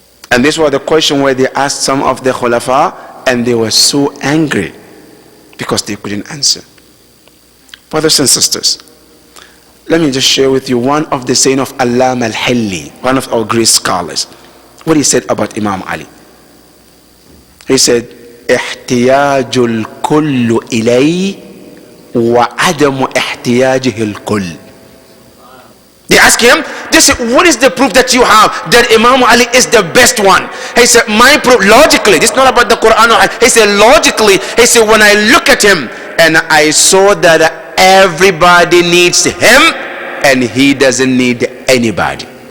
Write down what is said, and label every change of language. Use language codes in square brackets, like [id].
[en] And this was the question where they asked some of the khulafa, and they were so angry because they couldn't answer. Brothers and sisters, let me just share with you one of the saying of Allama al-Hilli, one of our great scholars. What he said about Imam Ali. He said, [ar] احتياج الكل إليه وعدم احتياجه الكل. [en] They ask him, they say, what is the proof that you have that Imam Ali is the best one? He said, my proof, logically, this is not about the Quran. He said, logically, he said, when I look at him and I saw that everybody needs him and he doesn't need anybody.